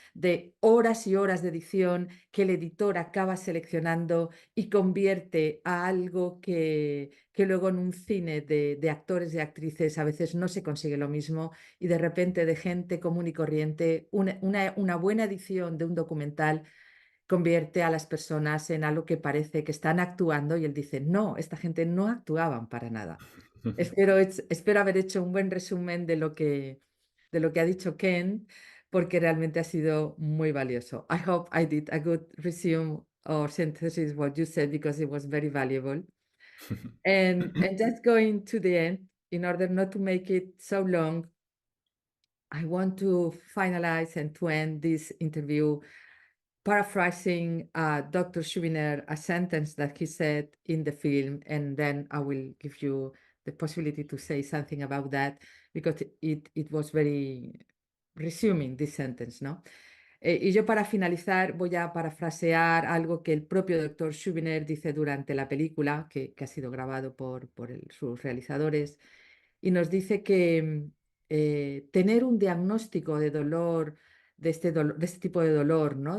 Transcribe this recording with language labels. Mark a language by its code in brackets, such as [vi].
[es] De horas y horas de edición que el editor acaba seleccionando y convierte a algo que luego en un cine de actores y actrices a veces no se consigue lo mismo y de repente de gente común y corriente, una buena edición de un documental convierte a las personas en algo que parece que están actuando y él dice, no, esta gente no actuaban para nada. Espero haber hecho un buen resumen de lo que ha dicho Ken, porque realmente ha sido muy valioso. [en] I hope I did a good resume or synthesis what you said because it was very valuable. And just going to the end, in order not to make it so long, I want to finalize and to end this interview paraphrasing Dr. Schubiner, a sentence that he said in the film, and then I will give you the possibility to say something about that because it was very resuming this sentence, ¿no? [es] Y yo para finalizar voy a parafrasear algo que el propio doctor Schubiner dice durante la película, que ha sido grabado por sus realizadores, y nos dice que tener un diagnóstico de dolor, de este tipo de dolor, ¿no?